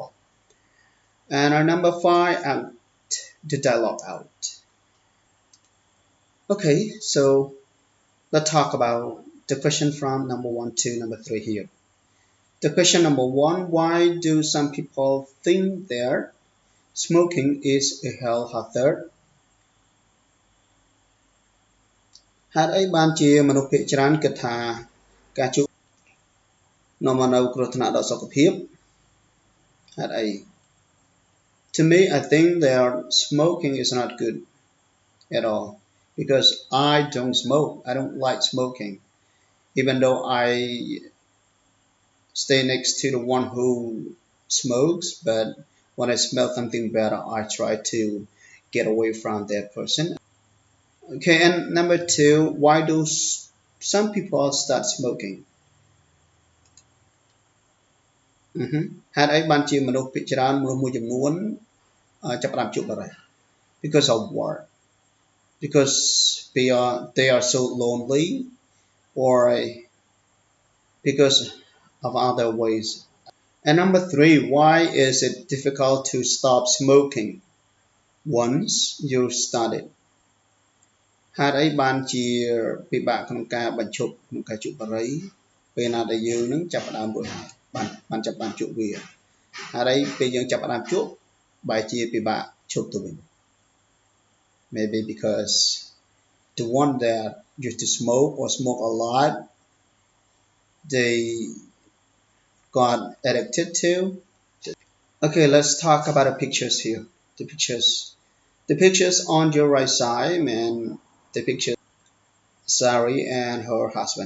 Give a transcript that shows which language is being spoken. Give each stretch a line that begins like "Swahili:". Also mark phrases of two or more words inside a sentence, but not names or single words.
English: And our number 5, act the dialogue out. Okay, so let's talk about the question from number 1 to number 3 here. The question number 1, why do some people think that smoking is a health hazard?
Khmer: ហេតុអីបានជាមនុស្សភាគច្រើនគិតថាការជក់នាំមកនូវគ្រោះថ្នាក់ដល់សុខភាពហេតុអី
English: To me, I think that smoking is not good at all because I don't smoke. I don't like smoking, even though I stay next to the one who smokes. But when I smell something better, I try to get away from that person. Okay, and number 2, why do some people start smoking?
Khmer: ហេតុអីបានជាមនុស្សភាគច្រើនមនុស្សមួយចំនួនចាប់ផ្ដើមជក់បាត់ហើយ
English: Because of what? Because they are so lonely or because of other ways. And number 3, why is it difficult to stop smoking once you started?
Khmer: ហេតុអីបានជាពិបាកក្នុងការបញ្ឈប់ក្នុងការជក់បារីពេលណាដែលយើងនឹងចាប់ផ្ដើមរួចហើយបានចាប់បានជក់វាហេតុអីពេលយើងចាប់ផ្ដើមជក់បែរជាពិបាកឈប់ទៅវិញ
English: Maybe because the one that used to smoke or smoke a lot, they got addicted to. Okay, let's talk about the pictures here. The pictures on your right side, the picture Sary and her husband.